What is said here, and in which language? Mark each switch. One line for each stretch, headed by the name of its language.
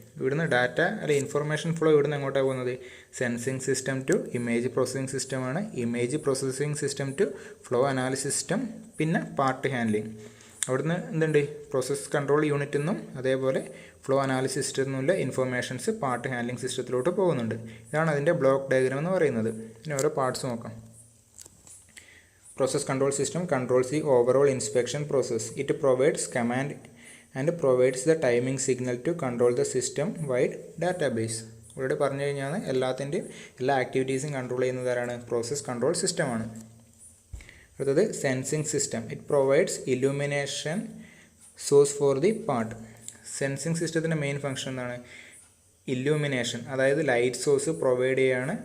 Malayalam: ഇവിടുന്ന് ഡാറ്റ അല്ലെ information flow ഇവിടുന്ന് എങ്ങോട്ടാണ് പോകുന്നത്, sensing system to image processing സിസ്റ്റമാണ്, image processing system to flow analysis system, പിന്നെ പാർട്ട് ഹാൻഡ്ലിംഗ്. അവിടുന്ന് എന്തുണ്ട്, പ്രോസസ് കൺട്രോൾ യൂണിറ്റിൽ നിന്നും അതേപോലെ ഫ്ലോ അനാലിസിസ് സിസ്റ്റത്തിൽ നിന്നുള്ള ഇൻഫർമേഷൻസ് പാർട്ട് ഹാൻഡ്ലിംഗ് സിസ്റ്റത്തിലോട്ട് പോകുന്നുണ്ട്. ഇതാണ് അതിൻ്റെ ബ്ലോക്ക് ഡയഗ്രാം എന്ന് പറയുന്നത്. ഇനി ഓരോ പാർട്സ് നോക്കാം.
English: Process control system controls the overall inspection process. It provides command and provides the timing signal to control the system-wide database.
Malayalam: ഇവിടെ പറഞ്ഞു കഴിഞ്ഞാൽ എല്ലാ ആക്ടിവിറ്റീസും കൺട്രോൾ ചെയ്യുന്നതാണ് പ്രോസസ് കൺട്രോൾ സിസ്റ്റമാണ്. അടുത്തത്
English: Sensing system. It provides illumination source for the part.
Malayalam: Sensing സിസ്റ്റത്തിൻ്റെ main function എന്താണ്, ഇല്യൂമിനേഷൻ, അതായത് ലൈറ്റ് സോഴ്സ് പ്രൊവൈഡ് ചെയ്യുകയാണ്.